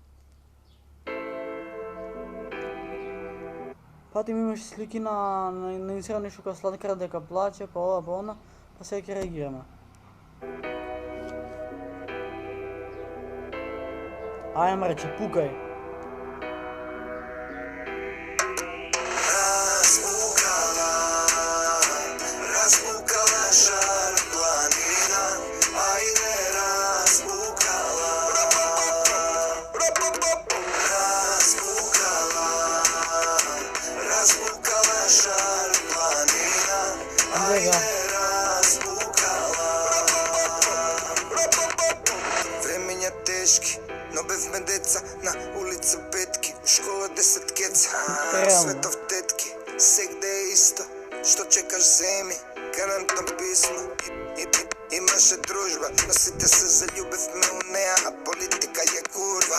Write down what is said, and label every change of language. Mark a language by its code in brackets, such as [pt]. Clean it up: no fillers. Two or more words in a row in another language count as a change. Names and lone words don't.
[mk] Патим имаше слики на Инстаграм нешто као Сладка дека плаче, па ова, па она, па сега ќе реагираме. Ајме рече, пукај. Raspukala žar planina, ajde raspukala. Raspukala žar planina, ajde raspukala. Времења тешки, но без ме деца, на улица петки, у школа 10 кеца, светов тетки, сегде е исто, што чекаш земи, гарантно писмо. Имаше дружба, но сите се заљубевме у неа, а политика е курва.